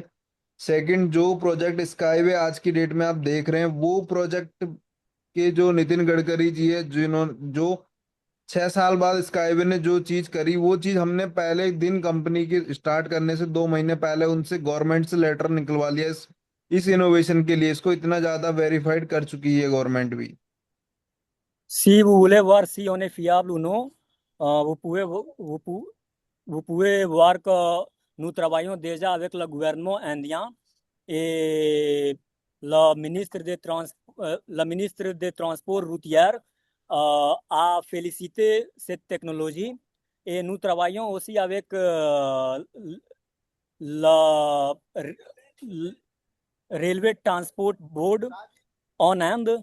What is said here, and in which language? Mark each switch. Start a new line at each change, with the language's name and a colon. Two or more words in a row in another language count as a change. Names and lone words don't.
Hindi: सेकंड, जो प्रोजेक्ट स्काईवे आज की डेट में आप देख रहे हैं, वो प्रोजेक्ट के जो नितिन गडकरी जी है, जिन्होंने जो 6 साल बाद स्काईवे ने जो चीज करी, वो चीज हमने पहले दिन कंपनी के स्टार्ट करने से 2 महीने पहले उनसे गवर्नमेंट से लेटर निकलवा लिया। इस इनोवेशन के लिए इसको इतना ज्यादा वेरीफाइड कर चुकी है गवर्नमेंट भी।
French: Si vous voulez voir si on est fiable ou non, vous pouvez voir que nous travaillons déjà avec le gouvernement indien et le ministre des Transports routiers a félicité cette technologie et nous travaillons aussi avec le Railway Transport Board en Inde.